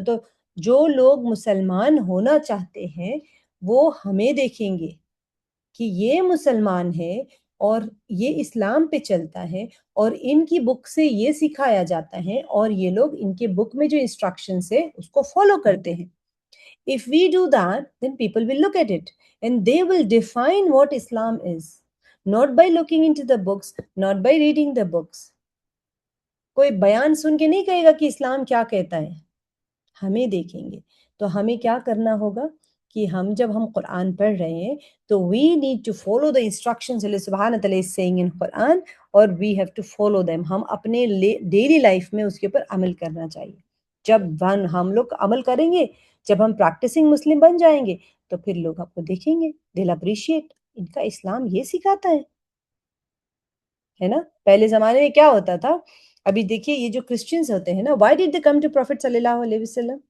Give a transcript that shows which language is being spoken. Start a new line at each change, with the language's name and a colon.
Urdu: تو جو لوگ مسلمان ہونا چاہتے ہیں وہ ہمیں دیکھیں گے کہ یہ مسلمان ہے اور یہ اسلام پہ چلتا ہے اور ان کی بک سے یہ سکھایا جاتا ہے, اور یہ لوگ ان کے بک میں جو انسٹرکشنز ہے اس کو فالو کرتے ہیں.
English: If we do that, then people will look at it and they will define what Islam is, not by looking into the books, not by reading the books.
Urdu: کوئی بیان سن کے نہیں کہے گا کہ اسلام کیا کہتا ہے, ہمیں دیکھیں گے. تو ہمیں کیا کرنا ہوگا کہ جب ہم قرآن پڑھ رہے ہیں تو
English: we need to follow the instructions Allah subhanahu wa ta'ala is saying in Quran, اور we have to follow them.
Urdu: ہم اپنے ڈیلی لائف میں اس کے اوپر عمل کرنا چاہیے. جب ہم لوگ عمل کریں گے, جب ہم پریکٹسنگ مسلم بن جائیں گے تو پھر لوگ آپ کو دیکھیں گے,
English: they'll appreciate,
Urdu: ان کا اسلام یہ سکھاتا ہے نا. پہلے زمانے میں کیا ہوتا تھا, ابھی دیکھیے یہ جو کرسچنز ہوتے ہیں نا,
English: why did they come to Prophet
Urdu: صلی اللہ علیہ وسلم?